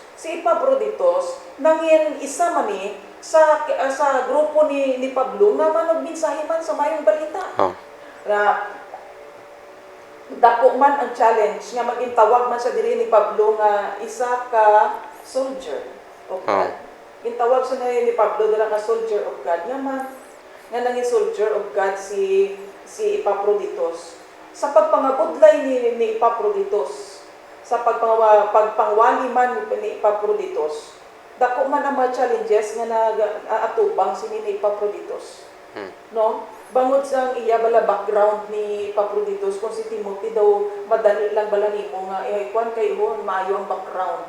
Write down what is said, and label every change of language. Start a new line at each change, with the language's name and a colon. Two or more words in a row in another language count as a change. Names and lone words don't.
Hiligaynon: Si Epaphroditus nangin isa man ni sa grupo ni Pablo nga manog mensahe man sa mayong balita. Oh. Na dako man ang challenge nga maging tawag man sa diri ni Pablo nga isa ka
English: soldier of God.
Hiligaynon: Gintawag sa ni Pablo dira nga
English: soldier of God
Hiligaynon: nga nanging
English: soldier of God
Hiligaynon: si Epaphroditus. Sa pagpangabudlay ni Epaphroditus, sa pagpangwali man ni Epaphroditus, dako man ang mga challenges nga atubang sini ni Epaphroditus. No? Bangod sa iya bala background ni Epaphroditus, kung si Timothy daw madali lang bala nimo nga kwan kay hon maayo ang background.